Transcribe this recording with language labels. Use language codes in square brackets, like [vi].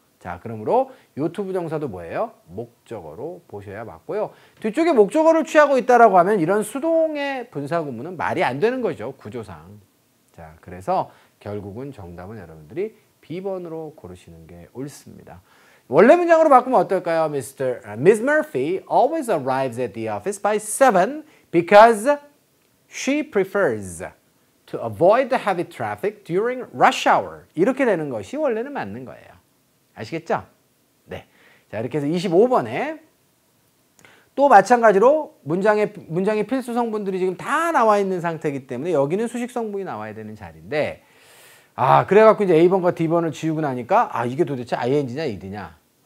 [ko] 자, 그러므로 요 투부정사도 뭐예요? 목적어로 보셔야 맞고요. 뒤쪽에 목적어를 취하고 있다라고 하면 이런 수동의 분사구문은 말이 안 되는 거죠, 구조상. 자, 그래서 결국은 정답은 여러분들이 B번으로 고르시는 게 옳습니다. 원래 문장으로 바꾸면 어떨까요? [en] Miss Murphy always arrives at the office by 7 because she prefers to avoid the heavy traffic during rush hour. [ko] 이렇게 되는 것이 원래는 맞는 거예요. 아시겠죠? 네. 자, 이렇게 해서 25번에 또 마찬가지로 문장의 필수 성분들이 지금 다 나와 있는 상태이기 때문에 여기는 수식 성분이 나와야 되는 자리인데, 그래갖고 이제 A번과 D번을 지우고 나니까, 이게 도대체 ing냐, ed냐.